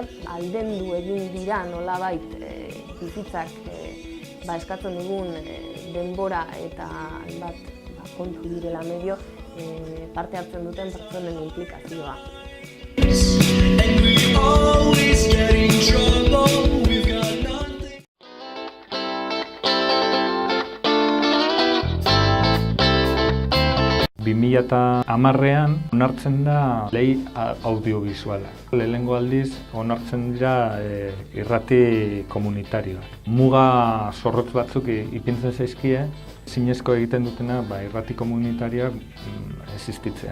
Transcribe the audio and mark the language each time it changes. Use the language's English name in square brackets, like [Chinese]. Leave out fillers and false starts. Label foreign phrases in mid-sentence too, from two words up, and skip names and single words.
[Basque] Aldendu egin dira nolabait bizitzak eskatzen dugun denbora eta hainbat kontu direla medio parte hartzen duten pertsonen implikazioa. [English] trouble, we've got nothing. [Basque] Eta hamarrean onartzen da lei audiovisuala. Lehenengo aldiz onartzen dira irrati komunitarioak. Muga zorrotz batzuk ipintzen zaizkie, zinezko egiten dutena irrati komunitarioak existitzea.